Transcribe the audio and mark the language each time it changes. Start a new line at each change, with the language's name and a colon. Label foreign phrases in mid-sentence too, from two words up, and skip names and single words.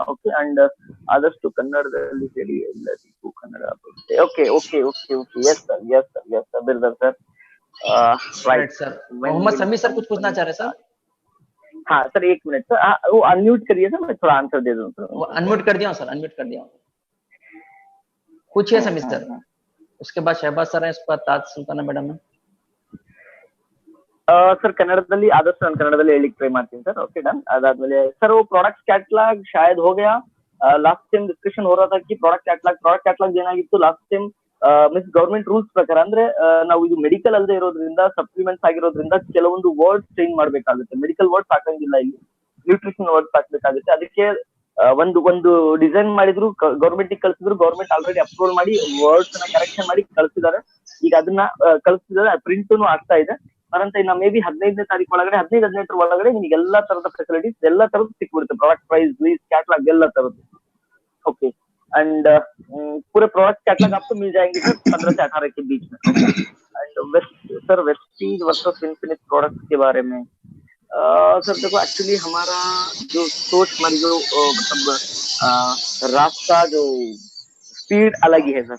English: okay, and Adarsh to Kannada okay, yes sir Biradar sir, right सर।
Hindi: मोहम्मद समी सर कुछ पूछना चाह रहे सर? हाँ सर, 1 मिनट सर, वो अनम्यूट करिए सर, मैं थोड़ा आंसर दे दूं सर। अनम्यूट कर दिया सर, अनम्यूट कर दिया। पूछिए समी सर। उसके बाद शहबाज सर है, उसके बाद ताज सुल्ताना मैडम है।
Kannada: ಸರ್ ಕನ್ನಡದಲ್ಲಿ ಆದಷ್ಟು ನಾನು ಕನ್ನಡದಲ್ಲಿ ಹೇಳಿಕ್ ಟ್ರೈ ಮಾಡ್ತೀನಿ ಸರ್।
English: okay done.
Hindi: अदादमेले सर वो
English: product catalog
Hindi: शायद हो गया।
English: last time discussion
Hindi: हो रहा था कि
English: product catalog
Kannada: ಏನಾಗಿತ್ತು
English: last time means government rules
Kannada: ಪ್ರಕಾರ, ಅಂದ್ರೆ ನಾವು ಇದು ಮೆಡಿಕಲ್ ಅಲ್ಲದೆ ಇರೋದ್ರಿಂದ, ಸಪ್ಲಿಮೆಂಟ್ಸ್ ಆಗಿರೋದ್ರಿಂದ ಕೆಲವೊಂದು
English: words change
Kannada: ಮಾಡ್ಬೇಕಾಗುತ್ತೆ।
English: medical words
Kannada: ಹಾಕಂಗಿಲ್ಲ, ಇಲ್ಲಿ
English: nutrition words
Kannada: ಹಾಕ್ಬೇಕಾಗುತ್ತೆ। ಅದಕ್ಕೆ ಒಂದು ಡಿಸೈನ್ ಮಾಡಿದ್ರು, ಗವರ್ಮೆಂಟ್ ಕಳಿಸಿದ್ರು,
English: government already approval
Kannada: ಮಾಡಿ ವರ್ಡ್ಸ್ ನ ಕರೆಕ್ಷನ್ ಮಾಡಿ ಕಳಿಸಿದ್ದಾರೆ। ಈಗ ಅದನ್ನ ಕಳಿಸಿದ್ದಾರೆ, ಪ್ರಿಂಟ್ ಆಗ್ತಾ ಇದೆ। ಅನಂತ ಇನ್ನ
English: may be
Kannada: 15ನೇ ತಾರೀಕು ಒಳಗಡೆ, 15-18 ಒಳಗಡೆ ನಿಮಗೆ ಎಲ್ಲಾ ತರದ ಫೆಸಿಲಿಟೀಸ್ ಎಲ್ಲ ತರದ್ದು ಸಿಕ್ಬಿಡುತ್ತೆ,
English: product price list catalog
Kannada: ಎಲ್ಲ ತರದ್ದು।
English: okay, and
Hindi: पूरे
English: product catalog
Hindi: आपको मिल जाएंगे सर 15 से 18 के बीच में।
English: and sir
Hindi: वेस्टीज वर्सेस इन्फिनिट प्रोडक्ट के बारे में सर देखो, एक्चुअली हमारा जो सोच, हमारी जो मतलब रास्ता, जो स्पीड अलग ही है सर।